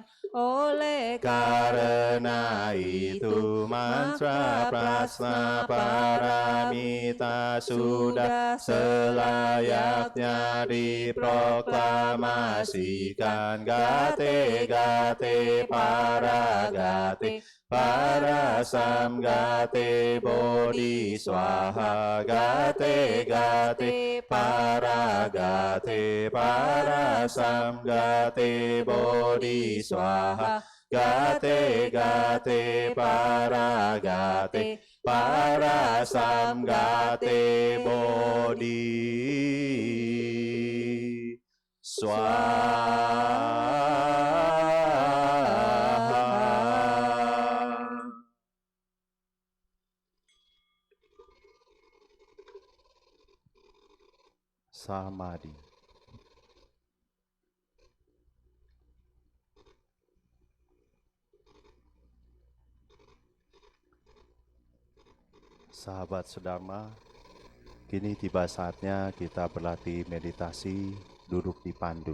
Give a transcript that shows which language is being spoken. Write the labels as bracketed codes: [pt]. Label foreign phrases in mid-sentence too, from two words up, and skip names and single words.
[id] Oleh karena itu mantra prasna paramita sudah selayaknya diproklamasikan. [sa] Gate gate para gate para samgate bodhi swaha, gate gate para samgate bodhi swaha, gate gate para samgate bodhi swaha. Samadhi. [id] Sahabat sedharma, kini tiba saatnya kita berlatih meditasi duduk di pandu.